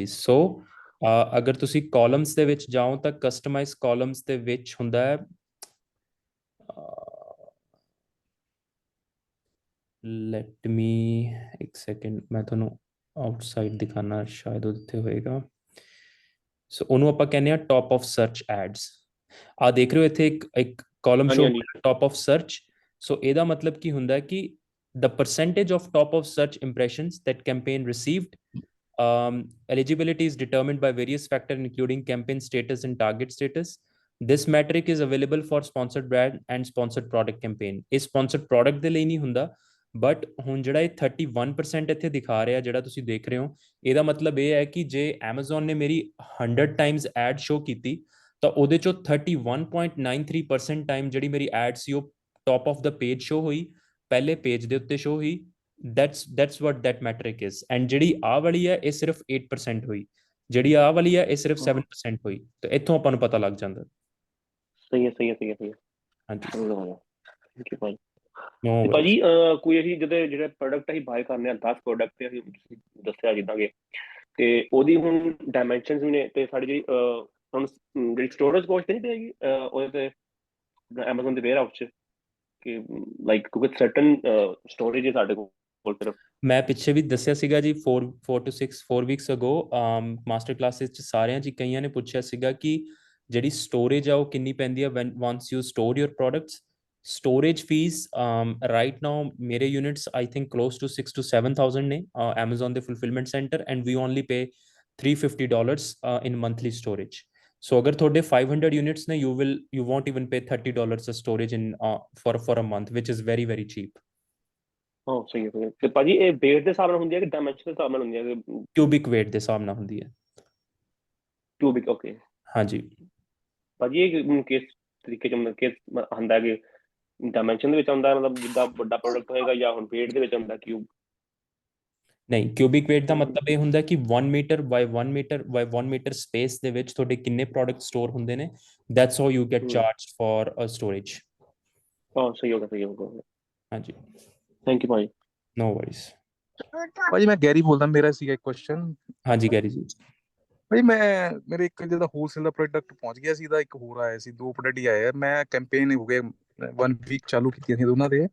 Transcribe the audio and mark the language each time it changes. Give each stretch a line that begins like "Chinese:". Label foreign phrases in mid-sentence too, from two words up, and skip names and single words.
Punjabi: ਸੋ ਅਗਰ ਤੁਸੀਂ ਕਾਲਮਸ ਦੇ ਵਿੱਚ ਜਾਓ ਤਾਂ
English: customize columns
Punjabi: ਦੇ ਵਿੱਚ ਹੁੰਦਾ ਹੈ,
English: let me
Punjabi: ਇੱਕ ਸੈਕਿੰਡ, ਮੈਂ ਤੁਹਾਨੂੰ ਆਊਟਸਾਈਡ ਦਿਖਾਣਾ, ਸ਼ਾਇਦ ਉੱਥੇ ਹੋਏਗਾ. ਸੋ ਉਹਨੂੰ ਆਪਾਂ ਕਹਿੰਦੇ ਆ
English: top of search ads.
Punjabi: ਆ ਦੇਖ ਰਹੇ ਹੋ ਇੱਥੇ ਇੱਕ ਕਾਲਮ ਹਾਂਜੀ ਸ਼ੋ ਹਾਂਜੀ
English: top of search.
Punjabi: ਸੋ ਇਹਦਾ ਮਤਲਬ ਕੀ ਹੁੰਦਾ ਹੈ ਕਿ
English: the percentage of top of search impressions that campaign received. Eligibility is determined by various factors including campaign status and target status. This metric is available for sponsored brand and sponsored product campaign.
Punjabi: ਇਹ
English: sponsored product
Punjabi: ਦੇ ਲਈ ਨਹੀਂ ਹੁੰਦਾ, ਬਟ ਹੁਣ ਜਿਹੜਾ ਇਹ 31% ਇੱਥੇ ਦਿਖਾ ਰਿਹਾ ਜਿਹੜਾ ਤੁਸੀਂ ਦੇਖ ਰਹੇ ਹੋ, ਇਹਦਾ ਮਤਲਬ ਇਹ ਹੈ ਕਿ ਜੇ Amazon ਨੇ ਮੇਰੀ 100
English: times ad show
Punjabi: ਕੀਤੀ ਤਾਂ ਉਹਦੇ ਚੋਂ 31.93% ਟਾਈਮ ਜਿਹੜੀ ਮੇਰੀ ਐਡ ਸੀ ਉਹ
English: top of the page
Punjabi: ਸ਼ੋ ਹੋਈ, ਪਹਿਲੇ ਪੇਜ ਦੇ ਉੱਤੇ ਸ਼ੋ ਹੋਈ.
English: that's what that metric is.
Punjabi: and ਜਿਹੜੀ ਆਹ ਵਾਲੀ ਹੈ ਇਹ ਸਿਰਫ 8% ਹੋਈ, ਜਿਹੜੀ ਆਹ ਵਾਲੀ ਹੈ ਇਹ ਸਿਰਫ 7% ਹੋਈ. ਤੇ ਇੱਥੋਂ ਆਪਾਂ ਨੂੰ ਪਤਾ ਲੱਗ ਜਾਂਦਾ. ਸਹੀ ਹੈ ਸਹੀ ਹੈ ਸਹੀ ਹੈ ਸਹੀ ਹੈ। ਹਾਂਜੀ
English: thank you ਭਾਜੀ।
Punjabi: ਨੋ ਤੇ ਭਾਜੀ ਕੋਈ ਅਸੀਂ ਜਿਹੜੇ ਪ੍ਰੋਡਕਟ ਅਸੀਂ ਬਾਏ ਕਰਨੇ ਆ 10 ਪ੍ਰੋਡਕਟ ਤੇ ਅਸੀਂ ਤੁਸੀਂ ਦੱਸਿਆ ਜਿੱਦਾਂ ਕਿ ਤੇ ਉਹਦੀ ਹੁਣ ਡਾਇਮੈਂਸ਼ਨਸ ਵੀ ਨੇ ਤੇ ਸਾਡੀ ਜਿਹੜੀ ਹੁਣ ਜਿਹੜੀ
English: storage cost
Punjabi: ਨਹੀਂ ਪਏਗੀ ਉਹਦੇ ਤੇ ਐਮਾਜ਼ਨ ਦੇ
English: ware house
Punjabi: 'ਚ ਕਿ ਲਾਈਕ ਕਿਉਂਕਿ
English: certain storage
Punjabi: ਹੈ ਸਾਡੇ ਕੋਲ ਸਿਰਫ। ਮੈਂ ਪਿੱਛੇ ਵੀ ਦੱਸਿਆ ਸੀਗਾ ਜੀ 4 to 4
English: weeks ago master classes
Punjabi: ਚ ਸਾਰਿਆਂ ਚ ਕਈਆਂ ਨੇ ਪੁੱਛਿਆ ਸੀਗਾ ਕਿ ਜਿਹੜੀ ਸਟੋਰੇਜ ਆ ਉਹ ਕਿੰਨੀ ਪੈਂਦੀ ਆ
English: when once you store your products. storage fees right now ਮੇਰੇ units I think close to 6 to 7,000 ਨੇ Amazon ਦੇ fulfillment center and we only pay $350 in monthly storage. So
Punjabi: ਅਗਰ ਤੁਹਾਡੇ
English: 500 units ਨੇ you won't even pay $30 a storage in for a month, which is very very cheap.
Punjabi: ਹਾਂ ਸਹੀ ਹੈ। ਤੇ ਭਾਜੀ ਇਹ weight ਦੇ ਹਿਸਾਬ ਨਾਲ ਹੁੰਦੀ ਹੈ ਕਿ ਡਾਇਮੈਂਸ਼ਨ ਦੇ ਹਿਸਾਬ ਨਾਲ ਹੁੰਦੀ ਹੈ?
English: cubic weight
Punjabi: ਦੇ ਹਿਸਾਬ ਨਾਲ ਹੁੰਦੀ ਹੈ। cubic ਓਕੇ। ਹਾਂਜੀ ਭਾਜੀ ਇਹ ਕਿਸ ਤਰੀਕੇ ਚ ਕਿਸ ਹੁੰਦਾ ਕਿ ਡਾਇਮੈਂਸ਼ਨ ਦੇ ਵਿੱਚ ਆਉਂਦਾ ਮਤਲਬ ਜਿੱਦਾਂ ਵੱਡਾ ਪ੍ਰੋਡਕਟ ਹੋਏਗਾ ਜਾਂ ਹੁਣ weight ਦੇ ਵਿੱਚ ਆਉਂਦਾ ਕਿਊਬ? ਨਹੀਂ
English: cubic weight
Punjabi: ਦਾ ਮਤਲਬ ਇਹ ਹੁੰਦਾ ਕਿ 1 ਮੀਟਰ by 1 ਮੀਟਰ by 1 ਮੀਟਰ ਸਪੇਸ ਦੇ ਵਿੱਚ ਤੁਹਾਡੇ ਕਿੰਨੇ ਪ੍ਰੋਡਕਟ ਸਟੋਰ ਹੁੰਦੇ ਨੇ।
English: that's how you get charged for a storage.
Punjabi: ਹਾਂ ਸਹੀ ਹੋਗਾ। ਹਾਂਜੀ
English: thank you ਭਾਜੀ। no worries.
Punjabi: ਭਾਜੀ ਮੈਂ ਗੈਰੀ ਬੋਲਦਾ, ਮੇਰਾ ਸੀਗਾ ਇੱਕ ਕੁਐਸਚਨ। ਹਾਂਜੀ ਗੈਰੀ ਜੀ। ਭਾਜੀ ਮੇਰੇ ਇੱਕ ਜਿਹੜਾ ਹੋਲਸੇਲ ਦਾ ਪ੍ਰੋਡਕਟ ਪਹੁੰਚ ਗਿਆ ਸੀ ਦਾ ਇੱਕ ਹੋਰ ਆਇਆ ਸੀ, 2 ਪ੍ਰੋਡਕਟ ਹੀ ਆਏ ਆ। ਮੈਂ ਕੈਂਪੇਨ ਹੋ ਗਏ 1 ਵੀਕ ਚਾਲੂ ਕੀਤੀਆਂ ਸੀ ਦੋਨਾਂ ਦੇ